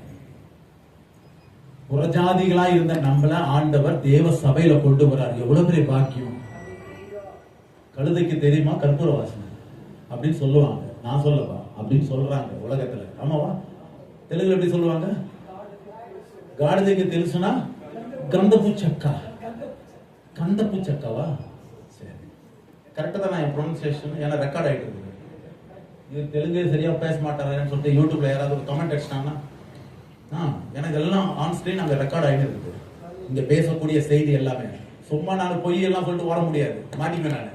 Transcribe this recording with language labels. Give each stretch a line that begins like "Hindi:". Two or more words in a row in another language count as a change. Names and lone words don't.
Tamil: புறஜாதிகளா இருந்த நம்மள ஆண்டவர் தேவ சபையில கொண்டு வர்றார். எவ்வளவு பெரிய பாக்கியம். கழுதைக்கு தெரியுமா கற்பூர வாசனை அப்படின்னு சொல்லுவாங்க. நான் சொல்லப்பா அப்படின்னு சொல்றாங்க உலகத்துல. ஆமாவா? தெலுங்குல எப்படி சொல்லுவாங்க?
Telugu: గాడిదకి తెలుసునా గంధపు చెక్క. గంధపు చెక్కவா?
Tamil: சரி, கரெக்டா தான் நான் ப்ரொனன்சியேஷன் ஏன்னா ரெக்கார்ட் ஆயிட்டு இருக்கு. இது தெலுங்கு சரியா பேச மாட்டாரேன்னு சொல்லிட்டு யூடியூப்ல யாராவது ஒரு கமெண்ட் அடிச்சிட்டாங்கன்னா எனக்கு எல்லாம்
English: on screen
Tamil: அங்க ரெக்கார்ட் ஆகிட்டு இருக்குது. இங்க பேசக்கூடிய செய்தி எல்லாமே சும்மா நான் பொய் எல்லாம் சொல்லிட்டு ஓட முடியாது, மாட்டிக்குவேன் நான்.